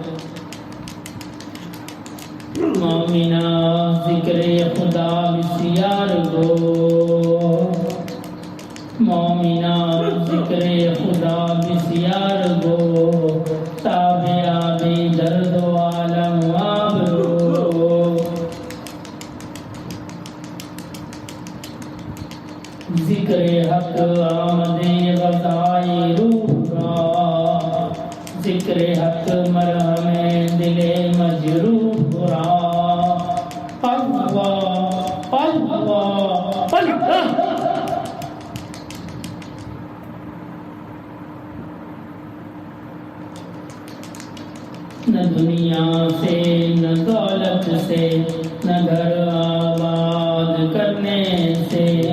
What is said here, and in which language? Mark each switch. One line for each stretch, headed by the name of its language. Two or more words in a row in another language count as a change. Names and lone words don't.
Persian: مومنہ ذکر خدا بسیار گو، مومنہ ذکر خدا بسیار گو، تابع آبی درد و عالم آبرو، ذکر حق آمد غذائی روح را، ذکر حق مرہم دل مجروح را،
Arabic: اللہ اللہ اللہ۔
Urdu: نہ دنیا سے نہ دولت سے نہ گھر آباد کرنے سے،